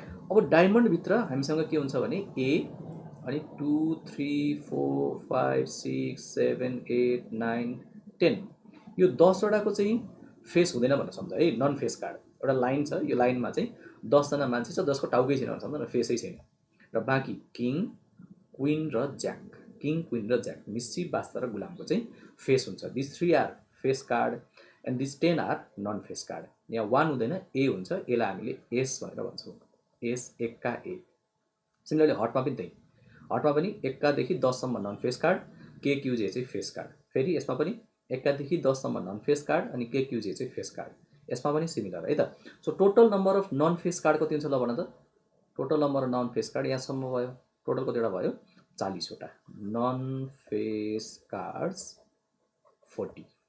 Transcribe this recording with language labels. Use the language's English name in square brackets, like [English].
[Nepali] अब डायमन्ड भित्र हामीसँग के हुन्छ भने ए अनि 2 3 4 5 6 7 8 9 10 यो 10 वटाको चाहिँ फेस हुँदैन भनेर सम्झ है, नन फेस कार्ड। एउटा लाइन छ, यो लाइनमा चाहिँ 10 जना मान्छे छ जसको टाउकै छैन भनेर सम्झ न, फेसै छैन। र बाँकी किङ क्वीन र ज्याक, किङ क्वीन र ज्याक मिस्सी बास्ता र गुलामको चाहिँ फेस हुन्छ। [English] This 3 are face card and this 10 are non face card. [Nepali] यहाँ 1 हुँदैन, ए हुन्छ, यसलाई हामीले एस भनेर भन्छौँ, एस एक्का ए। सिमिलरली हटमा पनि त्यही, हटमा पनि एक्कादेखि 10 सम्म नन फेस कार्ड, के क्युजे चाहिँ फेस कार्ड। फेरि यसमा पनि एक्कादेखि 10 सम्म नन फेस कार्ड अनि के क्युजे चाहिँ फेस कार्ड। यसमा पनि सिमिलर है त। [English] so total number of non face card [Nepali] कति हुन्छ ल भन त, [English] total number of non face card [Nepali] यहाँसम्म भयो, टोटल कतिवटा भयो 40 वटा नन फेस कार्ड्स 40।